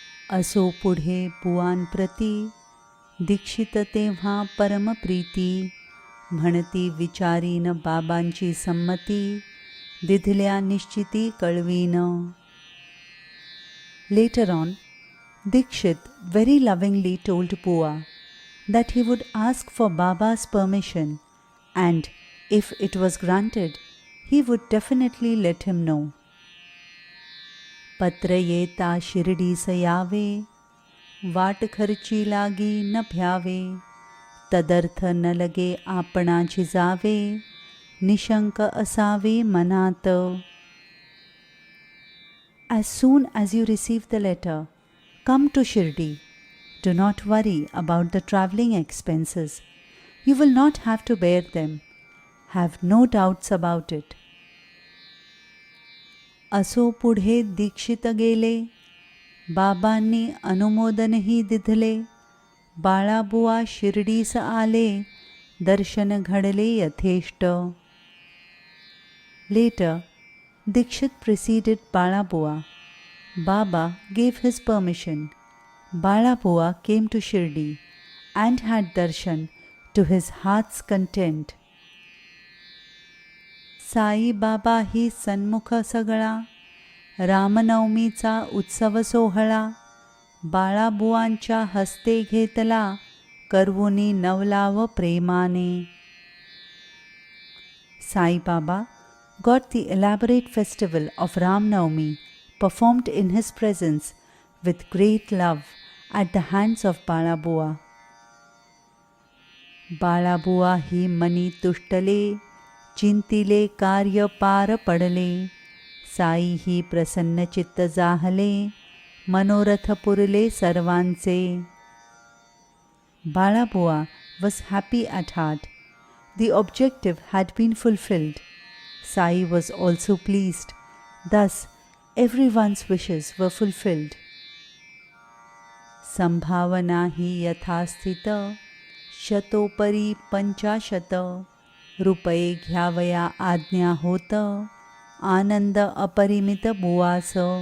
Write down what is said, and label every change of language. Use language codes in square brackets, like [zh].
[mr] असो पुढे पुआन प्रती दीक्षित तेव्हा परमप्रीती म्हणती विचारीन बाबांची संमती दिधल्या निश्चिती कळवीन. [en] Later on, Dikshit very lovingly told Pua that he would ask for Baba's permission and if it was granted, he would definitely let him know. [mr] पत्र येता शिर्डीस यावे वाट खर्ची लागी न भ्यावे तदर्थ न लगे आपणाची जावे निशंक असावे मनात. [en] As soon as you receive the letter, come to Shirdi. Do not worry about the travelling expenses. You will not have to bear them. Have no doubts about it. [mr] असो पुढे दीक्षित गेले बाबांनी अनुमोदनही दिधले बाळाबुवा शिर्डीस आले दर्शन घडले यथेष्ट. [en] Later, Dikshit preceded Balabua. Baba gave his permission. Balabua came to Shirdi and had darshan to his heart's content. [mr] Sai Baba ही सन्मुख सगळा रामनवमीचा उत्सव सोहळा बाळाबुवांच्या हस्ते घेतला करवुनी नवलाव प्रेमाने. [en] Sai Baba got the elaborate festival of Ram Navami performed in his presence with great love at the hands of Balabua. [mr] बाळाबुवा ही मनी तुष्टले चिंतिले कार्य पार पडले साई ही प्रसन्न चित्त जाहले मनोरथ पुरले सर्वांचे. [en] Balabua was happy at heart. The objective had been fulfilled. Sai was also pleased. Thus, everyone's wishes were fulfilled. [mr] संभावना ही यथास्थित शतोपरी 50 रुपये घ्यावया आज्ञा होत आनंद अपरिमित बुवास.